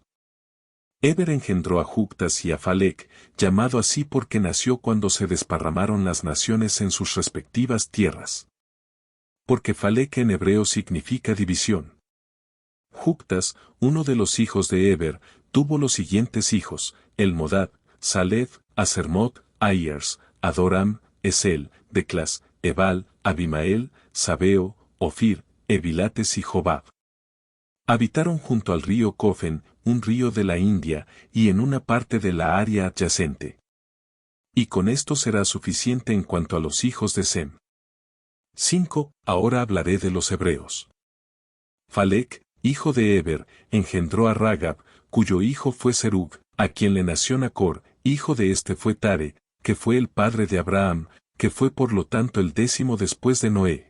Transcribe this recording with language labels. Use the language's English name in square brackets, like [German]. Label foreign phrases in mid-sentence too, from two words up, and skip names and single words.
[Spanish] Eber engendró a Juctas y a Falec, llamado así porque nació cuando se desparramaron las naciones en sus respectivas tierras. Porque Falec en hebreo significa división. Juctas, uno de los hijos de Eber, tuvo los siguientes hijos: Elmodad, Saled, Asermot, Ayers, Adoram, Esel, Declas, Ebal, Abimael, Sabeo, Ofir, Evilates y Jobab. Habitaron junto al río Cofen, un río de la India, y en una parte de la área adyacente. Y con esto será suficiente en cuanto a los hijos de Sem. 5. Ahora hablaré de los hebreos. Falec, hijo de Eber, engendró a Ragab, cuyo hijo fue Serug, a quien le nació Nacor, hijo de este fue Tare, que fue el padre de Abraham, que fue por lo tanto el 10º después de Noé.